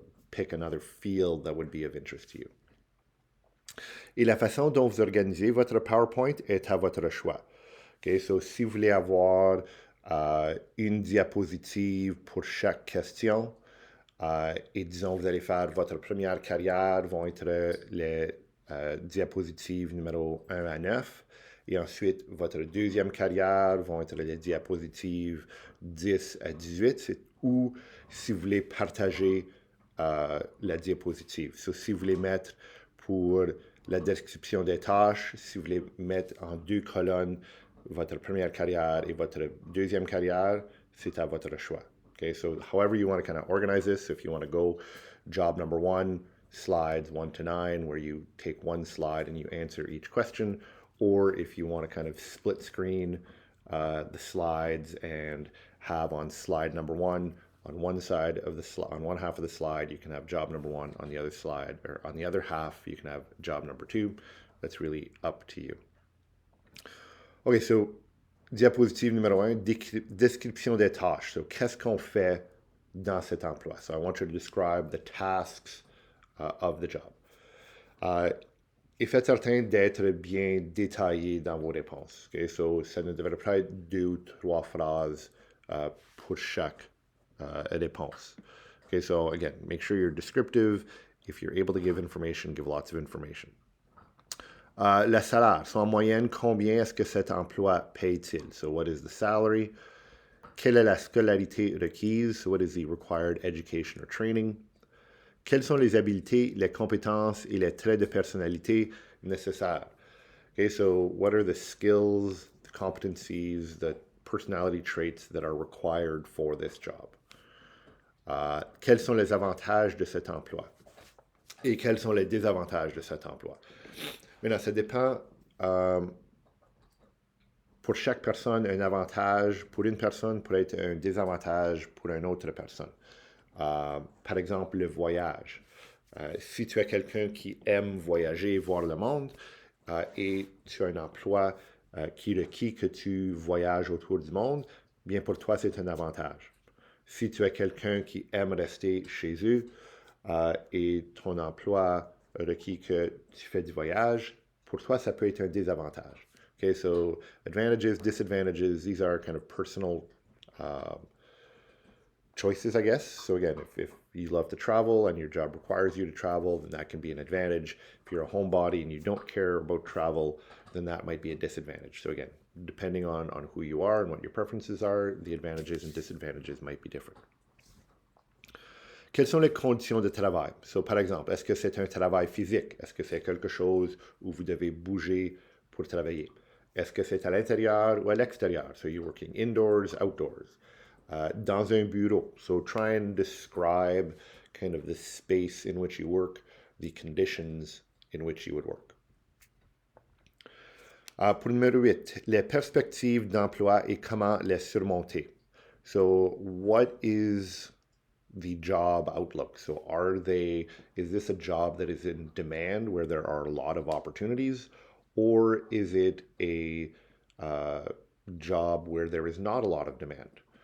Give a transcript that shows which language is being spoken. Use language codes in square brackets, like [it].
[en] Pick another field that would be of interest to you. [fr] Et la façon dont vous organisez votre PowerPoint est à votre choix. Okay, so si vous voulez avoir une diapositive pour chaque question, et disons, vous allez faire votre première carrière, vont être les diapositives numéro 1 à 9. Et ensuite, votre deuxième carrière vont être les diapositives 10 à 18. Ou si vous voulez partager la diapositive. So, si vous voulez mettre pour la description des tâches, si vous voulez mettre en deux colonnes votre première carrière et votre deuxième carrière, c'est à votre choix. [en] Okay, so however you want to kind of organize this, if you want to go job number 1, slides 1 to 9, where you take one slide and you answer each question, or if you want to kind of split screen the slides and have on slide number 1, on one side of the on one half of the slide, you can have job number 1. On the other slide, or on the other half, you can have job number 2. That's really up to you. [fr] Okay, so diapositive numéro 1, description des tâches. So, qu'est-ce qu'on fait dans cet emploi? [en] So, I want you to describe the tasks of the job. [fr] Et faites certain d'être bien détaillé dans vos réponses. Okay? So, ça ne devrait pas être 2 ou 3 phrases pour chaque réponse. [en] Okay, so again, make sure you're descriptive. If you're able to give information, give lots of information. [fr] Le salaire. So, en moyenne, combien est-ce que cet emploi paye-t-il? [en] So, what is the salary? [fr] Quelle est la scolarité requise? [en] So, what is the required education or training? [fr] Quelles sont les habiletés, les compétences et les traits de personnalité nécessaires? [en] Okay, so what are the skills, the competencies, the personality traits that are required for this job? [fr] Quels sont les avantages de cet emploi? Et quels sont les désavantages de cet emploi? Maintenant, ça dépend. Pour chaque personne, un avantage pour une personne pourrait être un désavantage pour une autre personne. Par exemple, le voyage. Si tu es quelqu'un qui aime voyager, voir le monde, et tu as un emploi qui requiert que tu voyages autour du monde, bien pour toi, c'est un avantage. Si tu es quelqu'un qui aime rester chez eux et ton emploi requiert que tu fais du voyage, pour toi, ça peut être un désavantage. [en] Okay, so advantages, disadvantages, these are kind of personal choices, I guess. So again, if you love to travel and your job requires you to travel, then that can be an advantage. If you're a homebody and you don't care about travel, then that might be a disadvantage. So again, depending on who you are and what your preferences are, the advantages and disadvantages might be different. [fr] Quelles sont les conditions de travail? So, par exemple, est-ce que c'est un travail physique? Est-ce que c'est quelque chose où vous devez bouger pour travailler? Est-ce que c'est à l'intérieur ou à l'extérieur? [en] So you're working indoors, outdoors. [fr] Dans un bureau. [en] So try and describe kind of the space in which you work, the conditions in which you would work. [fr] Pour numéro 8, les perspectives d'emploi et comment les surmonter. [en] So what is the job outlook? So is this a job that is in demand where there are a lot of opportunities, or is it a job where there is not a lot of demand?